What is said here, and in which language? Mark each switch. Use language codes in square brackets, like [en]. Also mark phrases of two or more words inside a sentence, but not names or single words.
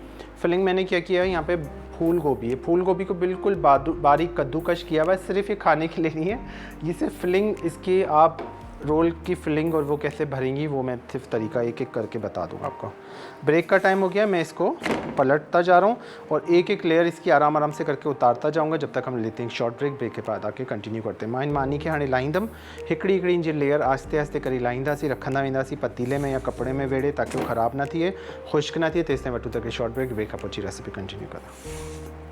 [ur] فلنگ میں نے کیا کیا ہے، یہاں پہ پھول گوبھی ہے، پھول گوبھی کو بالکل باریک کدوکش کیا ہوا ہے، صرف یہ کھانے کے لیے نہیں ہے، یہ صرف فلنگ اس کی آپ رول کی فلنگ اور وہ کیسے بھریں گی وہ میں صرف طریقہ ایک ایک کر کے بتا دوں گا آپ کو. بریک کا ٹائم ہو گیا، میں اس کو پلٹتا جا رہا ہوں اور ایک ایک لیئر اس کی آرام آرام سے کر کے اتارتا جاؤں گا جب تک ہم لیتے ہیں [en] short break. [ur] بریک کے بعد آ کے کنٹینیو کرتے ہیں. [sd] माइन मानी के हाणे लाहींदमि हिकिड़ी हिकिड़ी जी लेयर आहिस्ते आहिस्ते करी लाहींदासीं, रखंदा वेंदासीं पतीले में या कपिड़े में वेड़े, ताकि वो ख़राब ना थिए, खुश्क ना थिए। तेसिताईं वठूं था कि [en] short break. [sd] ब्रेक खां पोइ अची [en] recipe continue [sd] कंदा।